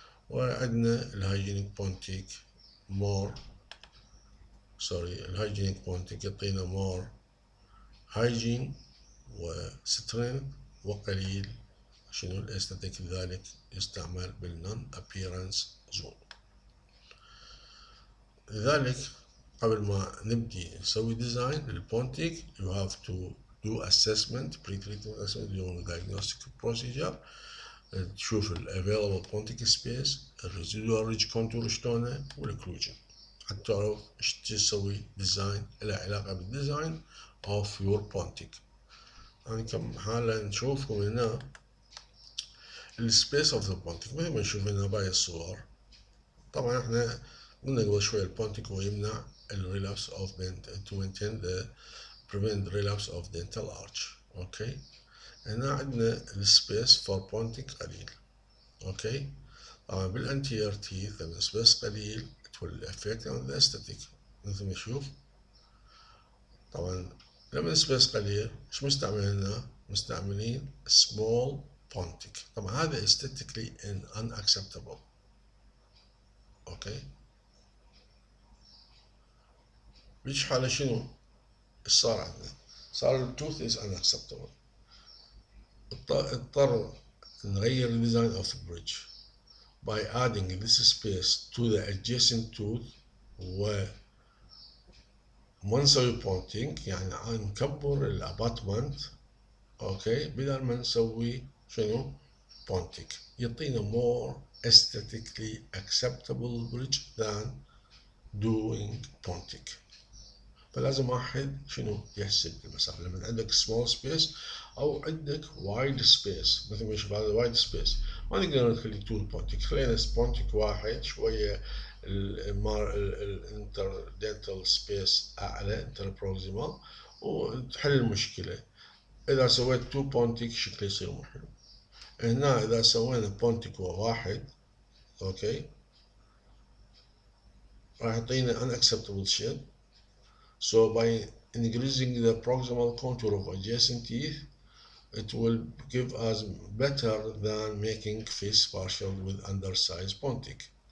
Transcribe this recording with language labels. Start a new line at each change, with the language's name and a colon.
Arabic: وعندنا الهايجينيك pontic الهايجينيك بونتيك يعطينا مور هايجين وسترينث وقليل شنو الاستاتيك، لذلك يستعمل بالنون ابيرنس زون. لذلك قبل ما نبدي نسوي ديزاين للبونتيك
English: you have to do assessment pre-treatment assessment during diagnostic procedure.
Arabic: تشوف ال
English: available pontic space،
Arabic: ال
English: residual ridge contour
Arabic: شلونه، والocclusion، حتى تعرف ايش تسوي ديزاين له علاقة بالديزاين
English: of your pontic.
Arabic: يعني كم حالة نشوفكم هنا السبيس اوف ذا pontic مثل ما نشوف هنا باقي الصور. طبعا احنا قلنا قبل شوي البونتيك هو يمنع الريلابس اوف
English: to maintain the prevent relapse of dental arch.
Arabic: اوكي، هنا عندنا السبيس فور بونتيك قليل. اوكي، طبعا بالانتير تيث لما السبيس قليل
English: it will affect on the aesthetic
Arabic: مثل ما نشوف. طبعا لما السبيس قليل ايش مستعمل هنا؟ مستعملين small pontic. طبعا هذا
English: aesthetically unacceptable.
Arabic: اوكي، بيجي حالة شنو؟ ايش صار عندنا؟ صار التوث
English: is unacceptable.
Arabic: اضطر نغير الديزاين
English: of the bridge by adding this space to the adjacent tooth،
Arabic: وما نسوي بونتينج يعني نكبر الاباتمنت. اوكي، بدل ما نسوي شنو؟ بونتينج، يعطينا
English: more aesthetically acceptable bridge than doing pontic.
Arabic: فلازم واحد شنو يحسب المسافة لما عندك small space أو عندك wide space. مثل ما يشوف هذا wide space ما نقدر نخلي طول بونتيك، خلينا بونتيك واحد شوية الانتردنتال سبيس أعلى انتربروكسيمال وتحل المشكلة. إذا سويت تو بونتيك شكله يصير مو حلو. هنا إذا سوينا بونتيك واحد أوكي راح يعطينا
English: unacceptable shape. So by increasing the proximal contour of adjacent teeth, it will give us better than making face partial with undersized pontic.